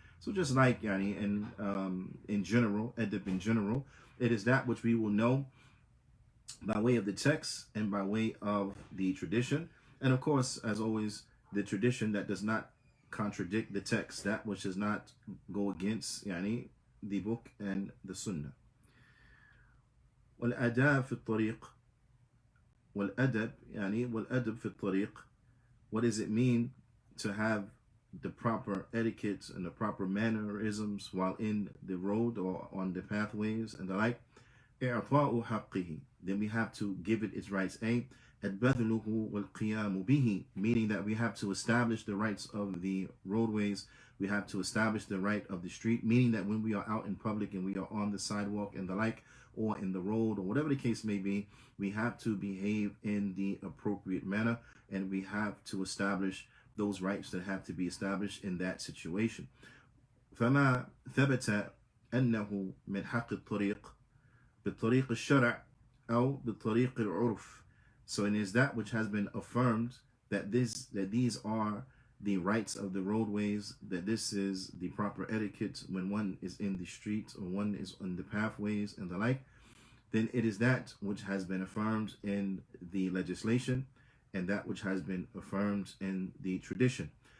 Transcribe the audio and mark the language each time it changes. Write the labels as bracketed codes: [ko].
[en] So just like yani in general, adab in general, it is that which we will know by way of the text and by way of the tradition. And of course, as always, the tradition that does not contradict the text, that which does not go against yani the book and the sunnah. [ar] والأداب في الطريق والأدب يعني والأدب في الطريق. [en] What does it mean to have the proper etiquette and the proper mannerisms while in the road or on the pathways and the like? [ar] إعطاء حقه. [en] Then we have to give it its rights. [ar] البذله والقيام به, [en] meaning that we have to establish the rights of the roadways. We have to establish the right of the street, meaning that when we are out in public and we are on the sidewalk and the like, or in the road, or whatever the case may be, we have to behave in the appropriate manner, and we have to establish those rights that have to be established in that situation. [ar] فما ثبت أنه من حق الطريق بطريق الشرع أو بطريق العرف. [en] So it is that which has been affirmed that these are the rights of the roadways, that this is the proper etiquette when one is in the streets or one is on the pathways and the like, then it is that which has been affirmed in the legislation and that which has been affirmed in the tradition.